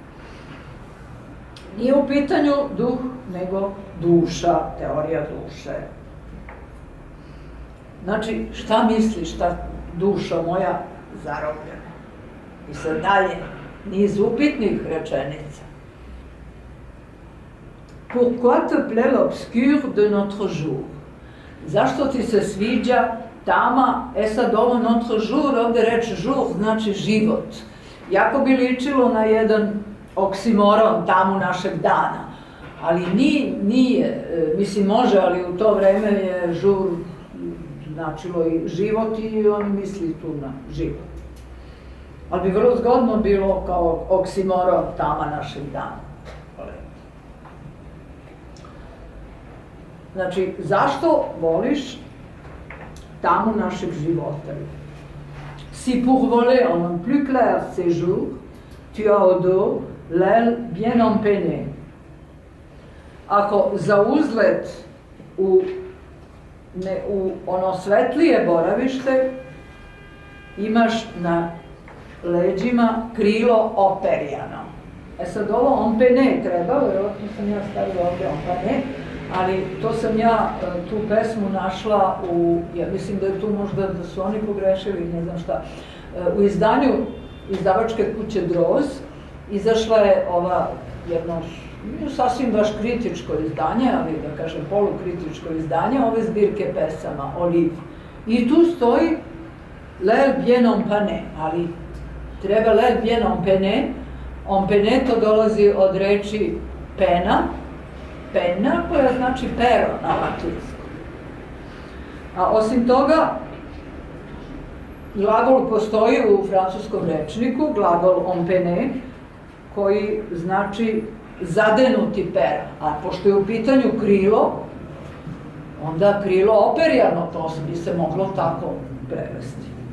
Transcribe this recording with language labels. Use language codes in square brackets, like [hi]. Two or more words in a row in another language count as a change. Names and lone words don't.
[sr] Nije u pitanju duh, nego duša, teorija duše. Znači, šta misliš, šta dušo moja zarobljena? I sad dalje, niz upitnih rečenica. [fr] Pourquoi te plaît l'obscur de notre jour? [sr] Zašto ti se sviđa tama, sad ovo [fr] notre jour, [sr] ovde reč jour znači život. Jako bi ličilo na jedan oksimoron tamu našeg dana, ali nije, mislim može, ali u to vreme je jour značilo i život i on misli tu na život. Ali bi vrlo zgodno bilo kao oksimoron tama našeg dana. Znači, zašto voliš tamu našeg života? [fr] Si pour voler en un plus clair séjour, tu as au dos l'aile bien empennée. [sr] Ako za uzlet u ono svetlije boravište imaš na leđima krilo operjano. Sad ovo empennée treba, vjerojatno sam ja stavila ovdje empennée, ali to sam ja tu pesmu našla ja mislim da je tu možda da su oni pogrešili, ne znam šta, u izdanju izdavačke kuće Droz izašla je ova jedno sasvim baš kritičko izdanje, ali da kažem polukritičko izdanje ove zbirke pesama, Olive. I tu stoji [fr] l'aile bien empennée, [sr] ali treba [fr] l'aile bien empennée, [sr] empennée to dolazi od reči pena, penna koja znači pero na latinskom. A osim toga, glagol postoji u francuskom rečniku, glagol empene, koji znači zadenuti pera, a pošto je u pitanju krilo, onda krilo operijano, to bi se moglo tako prevesti.